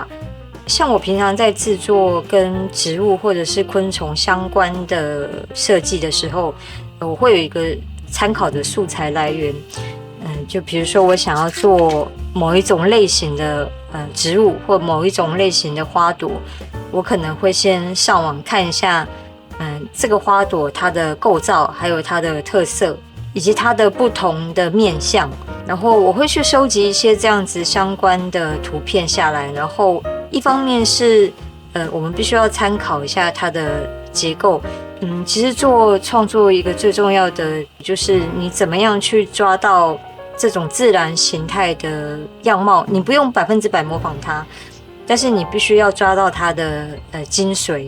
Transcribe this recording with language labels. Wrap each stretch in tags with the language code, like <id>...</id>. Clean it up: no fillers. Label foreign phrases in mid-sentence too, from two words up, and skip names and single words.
<zh>像我平常在制作跟植物或者是昆蟲相關的設計的時候，我會有一個參考的素材來源。就比如說我想要做某一種類型的植物或某一種類型的花朵，我可能會先上網看一下，這個花朵它的構造，還有它的特色，以及它的不同的面向，然後我會去收集一些這樣子相關的圖片下來，然後一方面是我們必須要參考一下它的結構。其實做創作一個最重要的就是你怎麼樣去抓到這種自然形態的樣貌，你不用100%模仿它，但是你必須要抓到它的精髓。</zh>